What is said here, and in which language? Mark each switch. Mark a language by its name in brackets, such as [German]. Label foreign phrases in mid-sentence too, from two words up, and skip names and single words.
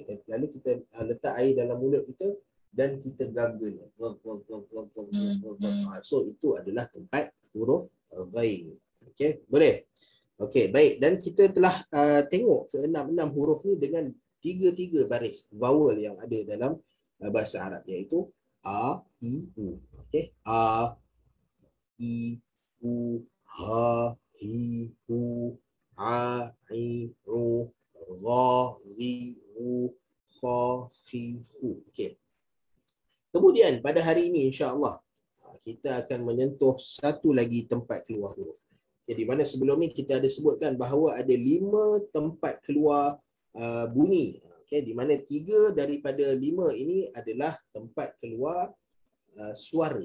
[Malay] Lalu kita letak air dalam mulut kita dan kita gargle. So itu adalah tempat huruf ghin. Okay. Boleh? Okey, baik. Dan kita telah tengok ke-6 huruf ni dengan tiga baris vowel yang ada dalam bahasa Arab, iaitu a, i, u. [Arabic] Okey, a, i, u, ha, hi, hu, a, i, u, gha, ri, u, kha, fi, hu. [Malay] pada hari ini insya-Allah kita akan menyentuh satu lagi tempat keluar huruf. Jadi mana sebelum ni kita ada sebutkan bahawa ada 5 tempat keluar bunyi. Okey, di mana 3 daripada 5 ini adalah tempat keluar suara.